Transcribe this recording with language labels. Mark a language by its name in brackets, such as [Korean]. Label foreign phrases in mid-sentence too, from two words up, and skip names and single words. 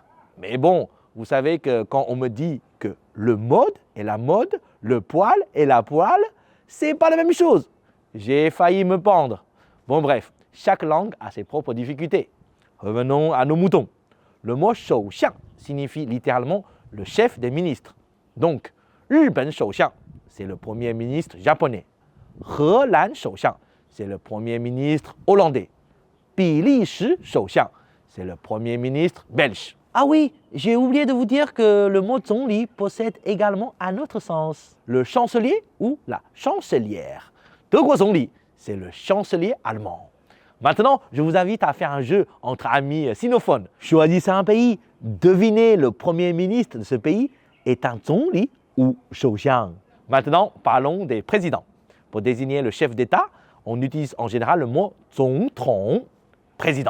[French] Mais bon, vous savez que quand on me dit que le mode est la mode, le poil est la poêle, c'est pas la même chose. J'ai failli me pendre. Bon bref, chaque langue a ses propres difficultés. Revenons à nos moutons. Le mot shou xiang signifie littéralement le chef des ministres. Donc, [Chinese] 日本首相, [French] c'est le premier ministre japonais. [Chinese] 荷兰首相, [French] c'est le premier ministre hollandais. [Chinese] 比利时首相, [French] c'est le premier ministre belge. Ah oui, j'ai oublié de vous dire que le mot zhongli possède également un autre sens. Le chancelier ou la chancelière. [Chinese] 德国总理, [French] c'est le chancelier allemand. Maintenant, je vous invite à faire un jeu entre amis sinophones. Choisissez un pays, devinez le premier ministre de ce pays est un zhongli ou shouxiang. Maintenant, parlons des présidents. Pour désigner le chef d'État, on utilise en général le mot zongtong, président.